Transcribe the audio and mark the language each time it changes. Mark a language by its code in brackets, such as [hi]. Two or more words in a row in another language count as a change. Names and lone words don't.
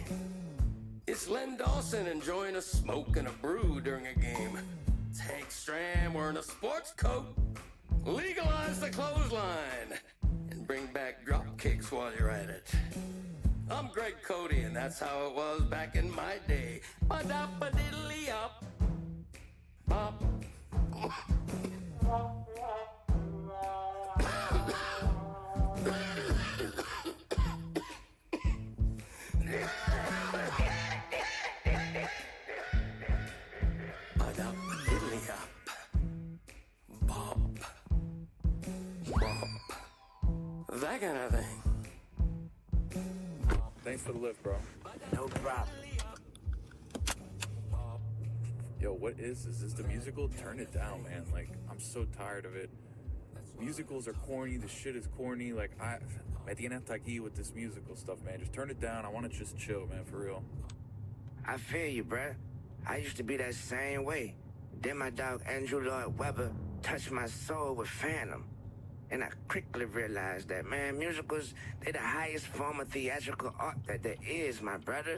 [en] It's Len Dawson enjoying a smoke and a brew during a game. Tank Stram wearing a sports coat. Legalize the clothesline and bring back drop kicks while you're at it. I'm Greg Cody, and that's how it was back in my day. Ba-da-ba-diddly-up. Bop. Ba-da-ba-diddly-up. Bop. Bop. That kind of thing. Thanks for the lift, bro. No problem. Yo, what is this? Is this the musical? Turn it down, man. Like, I'm so tired of it. Musicals are corny. The shit is corny. Like, [es] me tiene hasta aquí [en] with this musical stuff, man. Just turn it down. I want to just chill, man, for real. I feel you, bruh. I used to be that same way. Then my dog Andrew Lloyd Webber touched my soul with Phantom. And I quickly realized that, man, musicals, they're the highest form of theatrical art that there is, my brother.